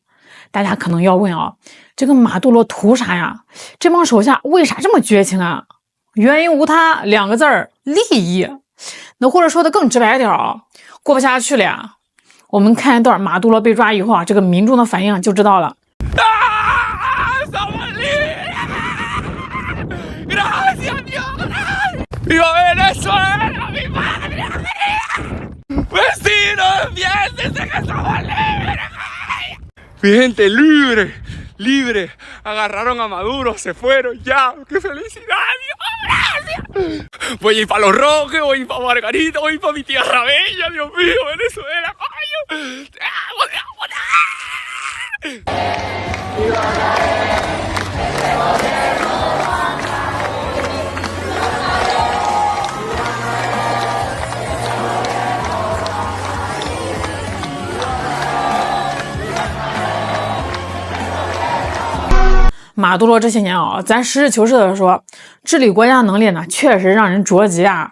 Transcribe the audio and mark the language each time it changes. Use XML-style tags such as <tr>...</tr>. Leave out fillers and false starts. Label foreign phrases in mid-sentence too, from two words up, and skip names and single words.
<zh>大家可能要问啊，这个马杜罗图啥呀？这帮手下为啥这么绝情啊？原因无他，2个字儿：利益。那或者说的更直白一点啊，过不下去了呀。我们看一段马杜罗被抓以后啊，这个民众的反应就知道了。</zh> <es>¡Viva Venezuela! ¡Mi patria! ¡Vecinos, piénsense que somos libres! Mi gente libre, libre. Agarraron a Maduro, se fueron ya. ¡Qué felicidad! ¡Dios, gracias! Voy a ir para Los Roques, voy a ir para Margarita, voy a ir para mi tierra bella. Dios mío, Venezuela, coño. ¡Te amo, te amo, te amo!</es> <zh>马杜罗这些年啊，咱实事求是的说，治理国家能力呢，确实让人着急啊。</zh>